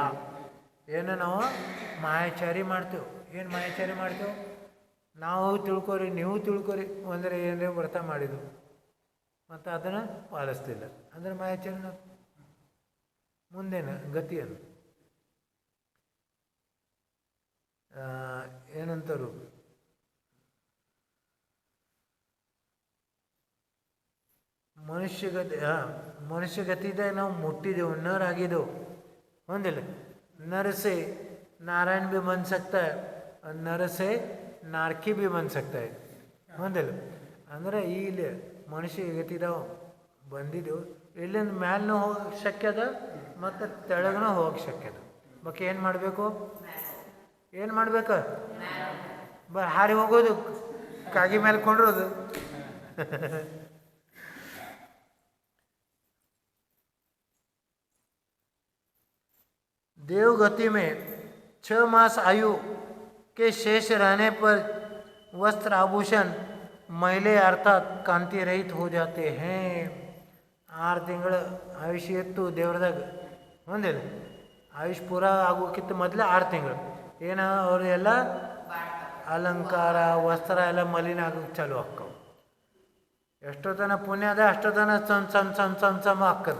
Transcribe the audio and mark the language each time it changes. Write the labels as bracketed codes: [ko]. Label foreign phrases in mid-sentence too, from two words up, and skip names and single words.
[kn] ಏನು ನಾವು ಮಾಯಾಚಾರಿ ಮಾಡ್ತೇವೆ. ಏನು ಮಾಯಾಚಾರಿ ಮಾಡ್ತೇವೆ, ನಾವು ತಿಳ್ಕೊರಿ ನೀವು ತಿಳ್ಕೊರಿ ಅಂದರೆ ಏನರೇ ವ್ರತ ಮಾಡಿದ್ದು ಮತ್ತು ಅದನ್ನು ಪಾಲಿಸ್ತಿಲ್ಲ ಅಂದರೆ ಮಾಯಾಚಾರಿ. ಮುಂದೇನು ಗತಿಯನ್ನು ಏನಂತಾರು, ಮನುಷ್ಯಗತಿದೆ ನಾವು ಮುಟ್ಟಿದೆವು, ನರ್ ಆಗಿದ್ದೆವು. [hi] ಒಂದಿಲ್ಲ नर से नारायण भी बन सकता है और नर से नारकी भी बन सकता है. [kn] ಒಂದಿಲ್ಲ ಅಂದರೆ ಇಲ್ಲಿ ಮನುಷ್ಯ ಗತಿದಾವು ಬಂದಿದ್ದೆವು, ಇಲ್ಲಿಂದ ಮ್ಯಾಲೂ ಹೋಗಕ್ಕೆ ಶಕ್ಯದ ಮತ್ತು ತೆಳಗನೂ ಹೋಗಕ್ಕೆ ಶಕ್ಯದ. ಬಕ್ಕೆ ಏನು ಮಾಡಬೇಕು, ಏನು ಮಾಡ್ಬೇಕು, ಹಾರಿ ಹೋಗೋದು, ಕಾಗಿ ಮೇಲೆ ಕೊಂಡಿರೋದು. [hi] देवगति में 6 मास आयु के शेष रहने पर वस्त्र आभूषण मैले अर्थात कांति रहित हो जाते हैं. [kn] 6 ತಿಂಗಳ ಆಯುಷ್ಯ ಇತ್ತು ದೇವ್ರದಾಗ, ಒಂದಿಲ್ಲ ಆಯುಷ್ ಪೂರ ಆಗೋಕ್ಕಿಂತ ಮೊದಲೇ 6 ತಿಂಗಳು ಏನು ಅವರು ಎಲ್ಲ ಅಲಂಕಾರ ವಸ್ತ್ರ ಎಲ್ಲ ಮಲಿನ ಆಗೋಕ್ಕೆ ಚಾಲು ಆಕ್ಕವು. ಎಷ್ಟೋ ತನ ಪುಣ್ಯ ಅದ ಅಷ್ಟೋ ತನ ಸಮ ಹಾಕದು.